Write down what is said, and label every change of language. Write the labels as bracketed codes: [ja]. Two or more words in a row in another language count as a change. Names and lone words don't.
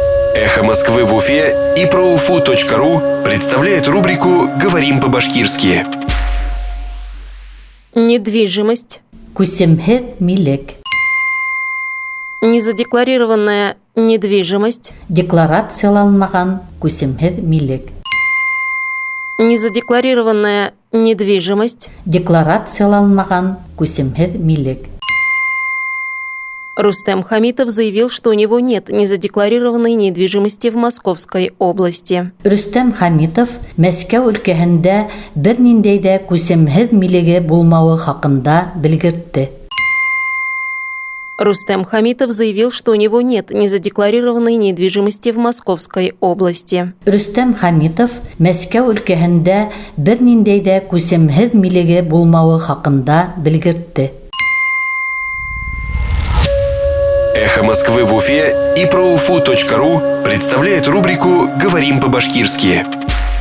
[ru] Эхо Москвы в Уфе и ProUFU.ру представляет рубрику «Говорим по-башкирски». Недвижимость. [ba] Күсемһеҙ милек. [ru] Незадекларированная недвижимость. [ba] Декларацияланмаған күсемһеҙ милек. [ru] Незадекларированная недвижимость. [ba] Декларацияланмаған күсемһеҙ милек. [ru] Рустем Хамитов заявил, что у него нет незадекларированной недвижимости в Московской области. [ba] Рустем Хамитов Мәскәү өлкәһендә бер ниндәй дә күсемһеҙ милеге булмауы хаҡында белгертте. [ru] Рустем Хамитов заявил, что у него нет незадекларированной недвижимости в Московской области. [ba] Рустем Хамитов Мәскәү өлкәһендә бер ниндәй дә күсемһеҙ милеге булмауы хаҡында белгертте. [ru] Эхо Москвы в Уфе и ProUFU.ру представляет рубрику «Говорим по-башкирски».